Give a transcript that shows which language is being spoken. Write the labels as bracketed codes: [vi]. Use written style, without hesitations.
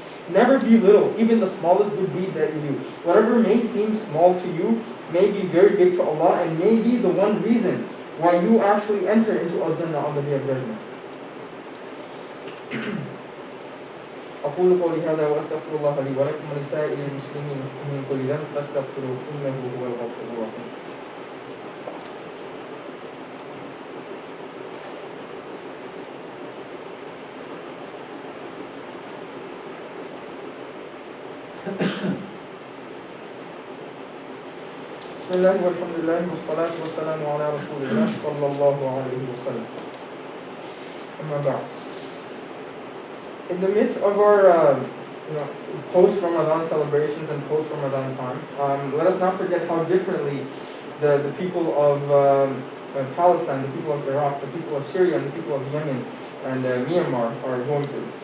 [en] Never belittle even the smallest good deed that you do. Whatever may seem small to you may be very big to Allah and may be the one reason why you actually enter into Al-Jannah on the Day of Judgment. [ar] أقول قولي هذا وأستغفر الله لي ولكم ولسائر المسلمين من كل ذنب فاستغفروه إنه هو الغفور الرحيم. بسم الله والحمد لله والصلاة والسلام على رسول الله صلى الله عليه وسلم. أما بعد. [en] In the midst of our post-Ramadan celebrations and post-Ramadan time, let us not forget how differently the people of Palestine, the people of Iraq, the people of Syria, and the people of Yemen and Myanmar are going through.